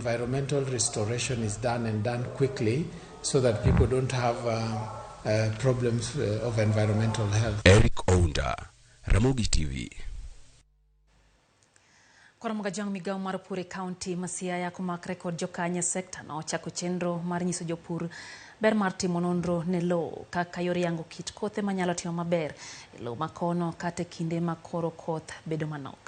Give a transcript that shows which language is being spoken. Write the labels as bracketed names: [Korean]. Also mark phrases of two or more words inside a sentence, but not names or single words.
[English] environmental restoration is done and done quickly so that people don't have problems of environmental health. Eric Ounda, Ramogi TV. [Luo (Kenya and Tanzania)] Ramogi jang Migao mar pur e kaonti ma Siaya kumak rekod jokanya sekta na ochako chenro mar nyiso jopur ber mar timo nonro ne lowo kaka yor yango kit kothe manyalo timo maber e lowo makono kata kinde ma koro koth bedo manok.